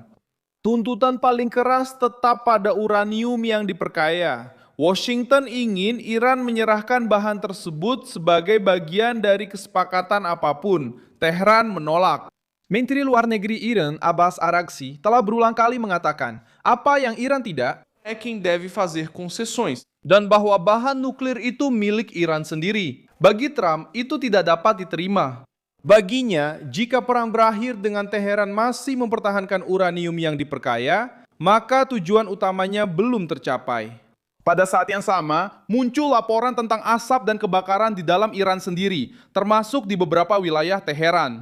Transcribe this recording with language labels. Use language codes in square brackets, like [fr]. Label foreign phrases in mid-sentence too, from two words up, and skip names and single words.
[id] Tuntutan paling keras tetap pada uranium yang diperkaya. Washington ingin Iran menyerahkan bahan tersebut sebagai bagian dari kesepakatan apapun. Tehran menolak. Menteri Luar Negeri Iran, Abbas Araghchi, telah berulang kali mengatakan apa yang Iran tidak [pt] É quem deve fazer concessões. [id] dan bahwa bahan nuklir itu milik Iran sendiri. Bagi Trump, itu tidak dapat diterima. Baginya, jika perang berakhir dengan Teheran masih mempertahankan uranium yang diperkaya, maka tujuan utamanya belum tercapai. Pada saat yang sama, muncul laporan tentang asap dan kebakaran di dalam Iran sendiri, termasuk di beberapa wilayah Teheran.